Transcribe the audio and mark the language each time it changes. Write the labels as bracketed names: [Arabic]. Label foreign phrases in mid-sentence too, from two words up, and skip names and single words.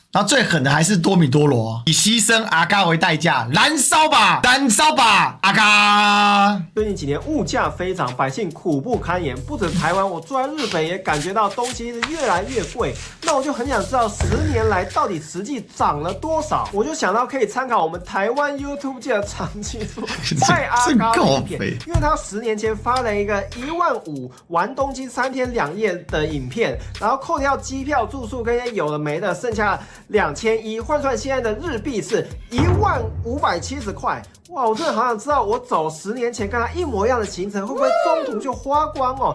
[Chinese] 然後最狠的還是多米多羅，以犧牲阿嘎為代價，燃燒吧，燃燒吧，阿嘎！最近幾年物價飛漲，百姓苦不堪言。不止台灣，我住在日本也感覺到東西是越來越貴。那我就很想知道10年來到底實際漲了多少？我就想到可以參考我們台灣 YouTube 界的長期主蔡阿嘎的影片，因為他10年前發了一個15000玩東京3天2夜的影片，然後扣掉機票、住宿跟一些有的沒的，剩下2100，換算現在的日幣是15570塊。哇，我真的好想知道，我走10年前跟他一模一樣的行程，會不會中途就花光哦？